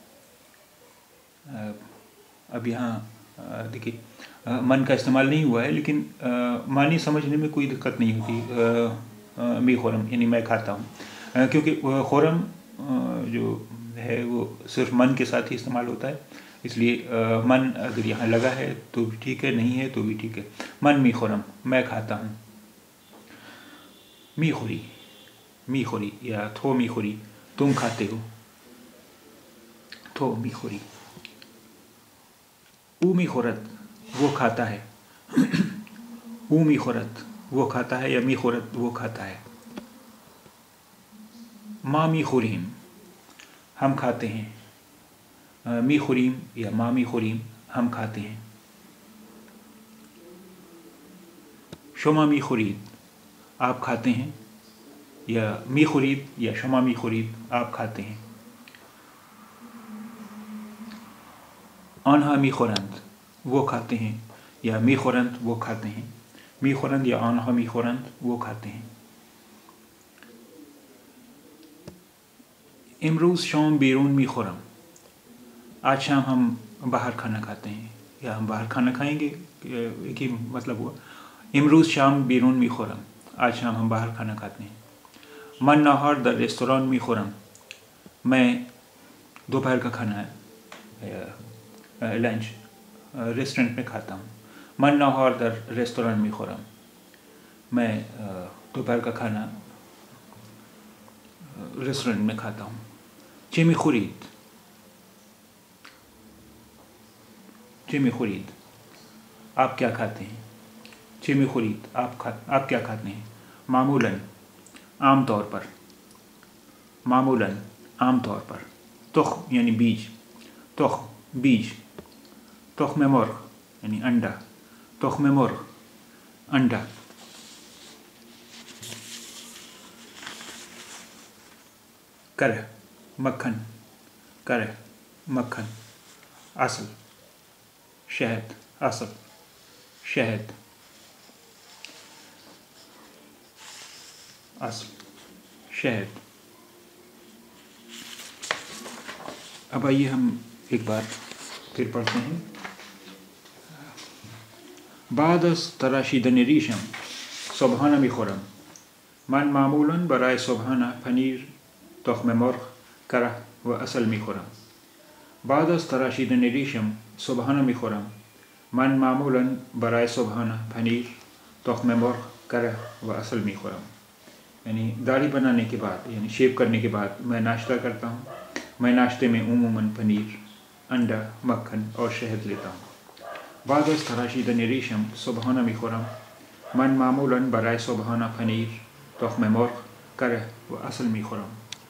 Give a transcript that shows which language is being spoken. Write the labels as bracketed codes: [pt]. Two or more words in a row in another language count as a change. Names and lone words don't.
[ur] اب یہاں دیکھیے من کا استعمال نہیں ہوا ہے، لیکن معنی سمجھنے میں کوئی دقت نہیں ہوتی. [fa] می خورم [ur] یعنی میں کھاتا ہوں، کیونکہ خورم جو ہے وہ صرف من کے ساتھ ہی استعمال ہوتا ہے، اس لیے من اگر یہاں لگا ہے تو بھی ٹھیک ہے، نہیں ہے تو بھی ٹھیک ہے. [fa] من می خورم [ur] میں کھاتا ہوں. [fa] می خوری، می خوری یا تھو می خوری [ur] تم کھاتے ہو. [fa] تھو می خوری. او می خورت [ur] وہ کھاتا ہے. [fa] او می خورت [ur] وہ کھاتا ہے [fa] یا می خورت [ur] وہ کھاتا ہے. [fa] ما می خوریم [ur] ہم کھاتے ہیں. [fa] می خوریم یا ما می خوریم [ur] ہم کھاتے ہیں. [fa] شما می خورید [ur] آپ کھاتے ہیں، [fa] یا می خورید یا شما می خورید [ur] آپ کھاتے ہیں. [fa] آنها می خورند [ur] وہ کھاتے ہیں، [fa] یا می خورند [ur] وہ کھاتے ہیں. [fa] می خورند یا آنها می خورند [ur] وہ کھاتے ہیں. [fa] امروز شام بیرون می خورم [ur] آج شام ہم باہر کھانا کھاتے ہیں، یا ہم باہر کھانا کھائیں گے، ایک ہی مطلب ہوا. [fa] امروز شام بیرون می خورم [ur] آج شام ہم باہر کھانا کھاتے ہیں. [fa] من ناهار در رستوران می خورم [ur] میں دوپہر کا کھانا لنچ ریسٹورنٹ میں کھاتا ہوں. [fa] من ناهار در رستوران می خورم [ur] میں دوپہر کا کھانا ریسٹورنٹ میں کھاتا ہوں. [fa] چه می خورید چه می خورید [ur] آپ کیا کھاتے ہیں. [fa] چه می خورید [ur] آپ کیا کھاتے ہیں. معمولاً عام طور پر. معمولاً عام طور پر. تخم یعنی بیج. تخم بیج. [fa] تخم مرغ [ur] یعنی انڈا. [fa] تخم مرغ [ur] انڈا. کرہ مکھن. کرہ مکھن. اصل شہد. اصل شہد. اصل شہد. اب آئیے ہم ایک بار پھر پڑھتے ہیں. [fa] بعد از تراشیدن ریشم صبحانه میخورم. من معمولا برای صبحانه پنیر، تخم مرغ، کره و عسل میخورم. بعد از تراشیدن ریشم صبحانه میخورم. من معمولا برای صبحانه پنیر، تخم مرغ، کره و عسل میخورم. [ur] یعنی داڑھی بنانے کے بعد، یعنی شیو کرنے کے بعد میں ناشتہ کرتا ہوں. میں ناشتے میں عموماً پنیر، انڈا، مکھن اور شہد لیتا ہوں. [fa] بعد از تراشیدن ریشم صبحانه میخورم. من معمولا برای صبحانه پنیر، تخم مرغ، کره و عسل میخورم.